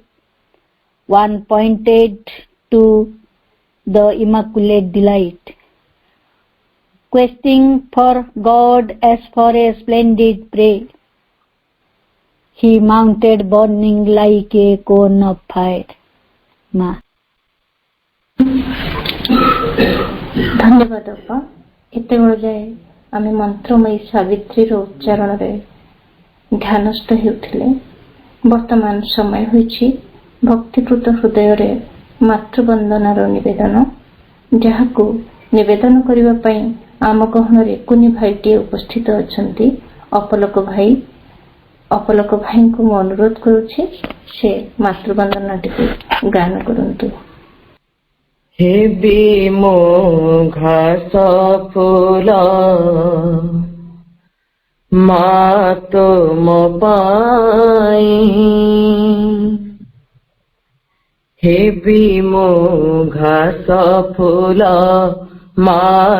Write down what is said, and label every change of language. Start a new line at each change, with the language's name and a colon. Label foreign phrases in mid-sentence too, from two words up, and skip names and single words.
English: One pointed to the immaculate delight, questing for God as for a splendid prey. He mounted burning like a cone of fire. Ma.
Odia: ଧନ୍ୟବାଦ ଅପା। ଏତ ଯାଏ ଆମ ମନ୍ତ୍ରମୟୀ ସାବିତ୍ରୀ ଉଚ୍ଚାରଣ ଧ୍ୟାନସ୍ଥ ହୋତେ। ବର୍ତ୍ତମାନ ସମୟ ହୋଇଛି ଭକ୍ତିପୂତ ହୃଦୟ ରେ ମାତୃବନ୍ଦନାର ନିବେଦନ, ଯାହାକୁ ନିବେଦନ କରିବା ପାଇଁ ଆମ ଗହଣ ରେ କୁନି ଭାଇଟି ଉପସ୍ଥିତ ଅଛନ୍ତି ଅପଲକ ଭାଇ। ଅପଲକ ଭାଇ କୁ ଅନୁରୋଧ କରୁଛି ସେ ମାତୃବନ୍ଦନାଟି ଗାନ କରନ୍ତୁ। ହେବି ମୋ ଘାସ ଫୁଲ ମା ତୁମ ପାଇଁ ହେବି ମୋ ଘାସ ଫୁଲ ମା